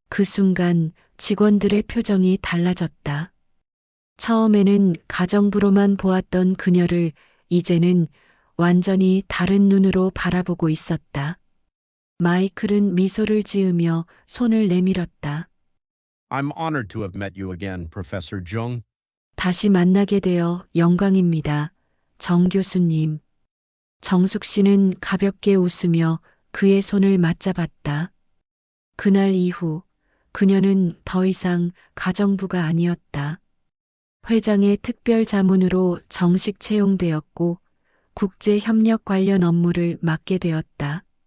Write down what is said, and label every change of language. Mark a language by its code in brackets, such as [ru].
[ko] 그 순간 직원들의 표정이 달라졌다. 처음에는 가정부로만 보았던 그녀를 이제는 완전히 다른 눈으로 바라보고 있었다. 마이클은 미소를 지으며 손을 내밀었다. [en] I'm honored to have met you again, Professor Jung. [ko] 다시 만나게 되어 영광입니다. 정 교수님. 정숙 씨는 가볍게 웃으며 그의 손을 맞잡았다. 그날 이후 그녀는 더 이상 가정부가 아니었다. 회장의 특별 자문으로 정식 채용되었고 국제 협력 관련 업무를 맡게 되었다.